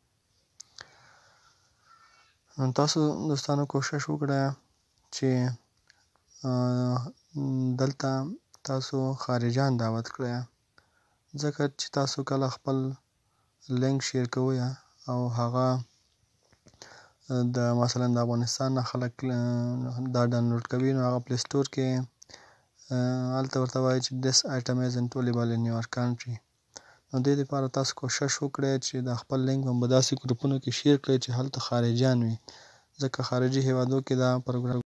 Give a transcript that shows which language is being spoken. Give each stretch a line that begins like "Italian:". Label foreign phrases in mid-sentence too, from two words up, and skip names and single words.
Pashto: تاسو دوستانو کوشش وکړئ چې دلته تاسو خارجیان دعوت کړئ ځکه چې تاسو کله خپل لینک شیر کوئ او هغه د مثلا د افغانستان نه خلک دا ډاونلوډ کوي نو هغه پلی سټور کې هلته ورته وایي چې
English: this item isn't available in your country.
Pashto: نو دې لپاره تاسو کوشش وکړئ چې د خپل لینک په داسې ګروپونو کې شیر کړئ چې هلته خارجیان وي ځکه خارجي هیوادو کې دا پروګرام